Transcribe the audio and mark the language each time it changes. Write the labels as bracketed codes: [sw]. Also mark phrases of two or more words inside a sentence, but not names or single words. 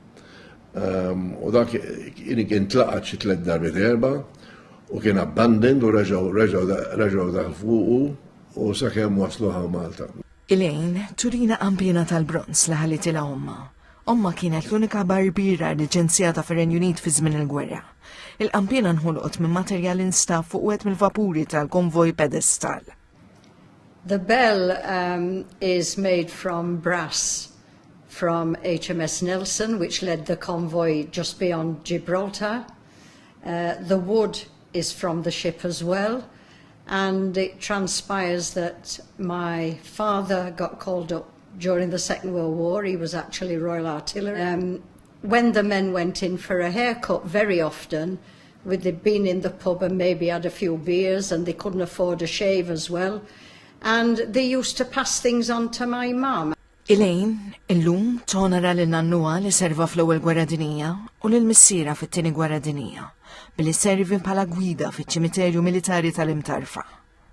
[mt] U dak kien tlaqat xi 3 darbiet erba' u kien abandoned u reġgħu dak fuqu u sakemm waslu Malta. Elaine turina qampina tal-bronz li ħallitilha omma. Omma kienet l-unika barbira liċenzjata fir-Renju Unit fi żmien il-gwerra. Il-qampina nħolqot minn materjal instaff fuq wieħed mill-vapuri tal-konvoj Pedestal. [en] The bell is made from brass from HMS Nelson, which led the convoy just beyond Gibraltar. The wood is from the ship as well, and it transpires that my father got called up during the Second World War. He was actually Royal Artillery. When the men went in for a haircut, very often, they'd been in the pub and maybe had a few beers and they couldn't afford a shave as well. And they used to pass things on to my mum. [mt] Elaine, illum tonara l-nannuha li serva fl-ewwel gwerra dinija u l-missiera fit-tieni gwerra dinija billi servi bħala gwida fiċ-ċimiterju militari tal-Imtarfa.